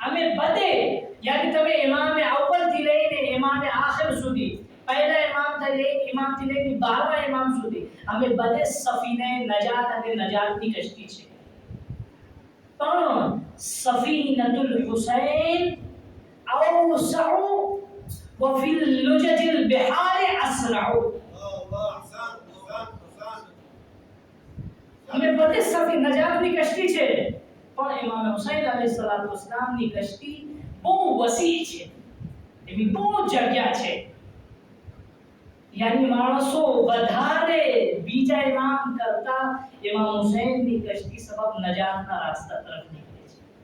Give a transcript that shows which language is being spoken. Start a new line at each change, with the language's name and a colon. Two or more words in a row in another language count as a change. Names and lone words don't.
Gujarati: અમે બધે યાની તમે ઇમામ અવ્વલ થી લઈને ઇમામ આખિર સુધી પહેલા ઇમામથી લઈને 12મા ઇમામ સુધી અમે બધે સફીને નજાત અને નજાતની કશ્તી છે પણ
Arabic: سفينة الحسين أوسع وفي اللجج البحار اسرع
Urdu: ہمیں پتہ
Gujarati: سفی نجات ની કશ્તી છે પણ ઇમામ હુસૈન
Arabic: عليه الصلاة والسلام
Gujarati: ની કશ્તી બહુ વસી છે એવી બહુ જગ્યા છે યાની માણસો વધારે બીજા ઇમામ કરતા ઇમામ હુસૈન ની કશ્તી સબબ નજાતના રસ્તા તરફ નીકળે છે